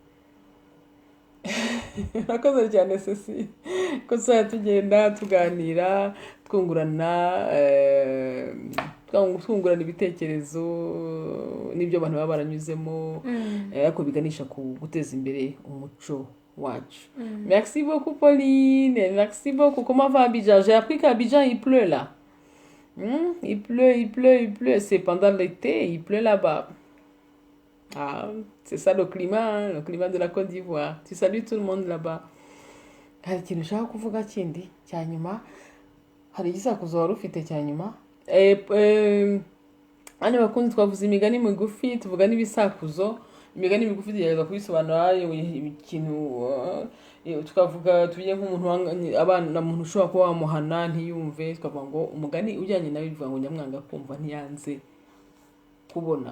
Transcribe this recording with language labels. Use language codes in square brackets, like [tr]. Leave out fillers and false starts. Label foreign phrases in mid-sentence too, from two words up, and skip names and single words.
[rw] nakoze cyane Ceci ko tuzajya tugenda tuganira twungurana ibitekerezo n'ibyo abantu baba baranyuzemo ariko biganisha ku guteza imbere umuco wacu. [fr] Merci beaucoup Pauline, merci beaucoup. Comment va Abidjan? J'ai appris qu'Abidjan il pleut là. Il pleut, c'est pendant l'été, il pleut là-bas. Ah, c'est ça le climat de la Côte d'Ivoire. Tu salues tout le monde là-bas. [rw] Hari ikintu ushaka kuvuga kindi cya nyuma, hari igisakuzo wari ufite cya nyuma. Hano bakunzi twavuze imigani migufi, tuvuga n'ibisakuzo. Imigani migufi tugerageza kubisobanura ikintu tukavuga tubiye nk'umuntu abana muntu ushobora kuba wamuhana ntiyumve, tukavuga ngo umugani ujyanye nawe bivuga ngo nyamwanga kumva ntiyanze kubona.